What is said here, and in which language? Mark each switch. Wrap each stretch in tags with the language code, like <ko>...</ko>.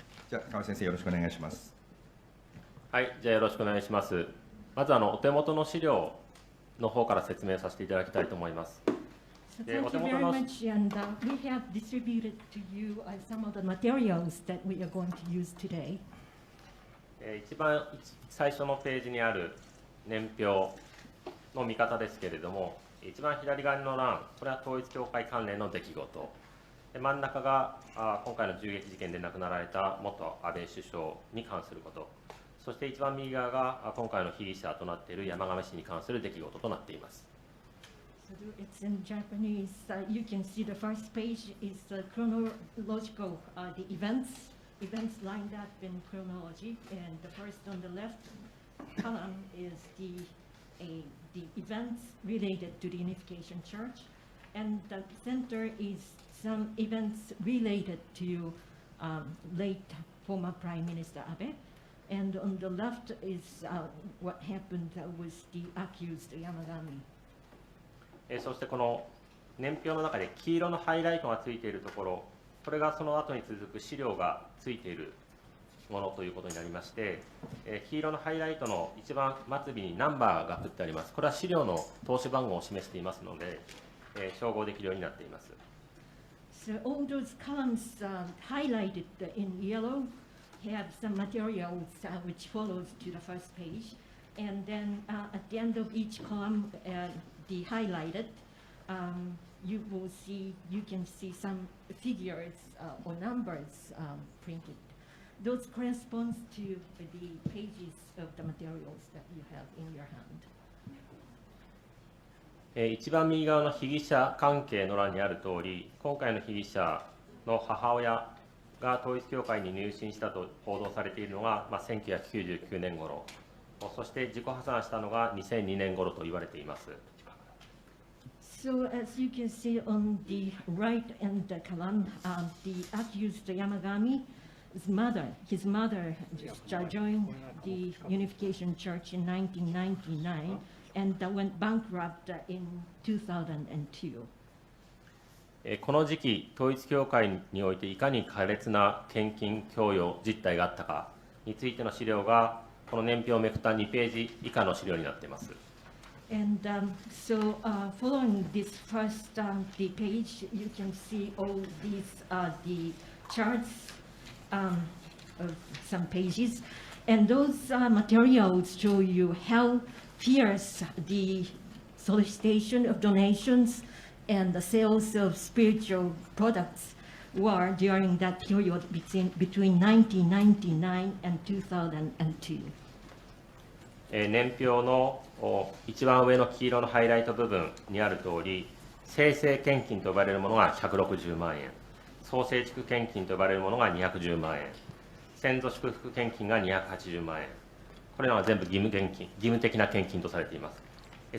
<ja>じゃあ川合先生よろしくお願いします。はい、じゃあよろしくお願いします。まずお手元の資料の方から説明させていただきたいと思います。</ja> <en>Thank you very much, and we have distributed to you some of the materials that we are going to use today.</en> <ja>一番最初のページにある年表の見方ですけれども、一番左側の欄、これは統一教会関連の出来事、真ん中が今回の銃撃事件で亡くなられた元安倍首相に関すること、そして一番右側が今回の被疑者となっている山上氏に関する出来事となっています。</ja> <en>So it's in Japanese. You can see the first page is the chronological, the events lined up in chronology, and the first on the left column is the events related to the Unification Church, and the center is some events related to late former Prime Minister Abe, and on the left is what happened with the accused Yamagami.</en> <ja>そしてこの年表の中で黄色のハイライトがついているところ、これがその後に続く資料がついているものということになりまして、黄色のハイライトの一番末尾にナンバーが振ってあります。これは資料の投資番号を示していますので、照合できるようになっています。</ja> <en>So all those columns highlighted in yellow have some materials which follows to the first page, and then at the end of each column, the highlighted, you can see some figures or numbers printed. Those corresponds to the pages of the materials that you have in your hand.</en> <ja>一番右側の被疑者関係の欄にある通り、今回の被疑者の母親が統一教会に入信したと報道されているのが、1999年頃、そして自己破産したのが2002年頃と言われています。</ja> <en>So as you can see on the right and the column, the accused Yamagami, his mother joined the Unification Church in 1999 and went bankrupt in 2002.</en> <ja>この時期、統一教会においていかに苛烈な献金供与実態があったかについての資料が、この年表をめくった2ページ以下の資料になっています。</ja> <en>And following this first the page, you can see all these the charts of some pages, and those materials show you how fierce the solicitation of donations and the sales of spiritual products were during that period between 1999 and 2002.</en> <ja>年表の一番上の黄色のハイライト部分にある通り、生成献金と呼ばれるものが160万円、創成築献金と呼ばれるものが210万円、先祖祝福献金が280万円、これらは全部義務的な献金とされています。</ja>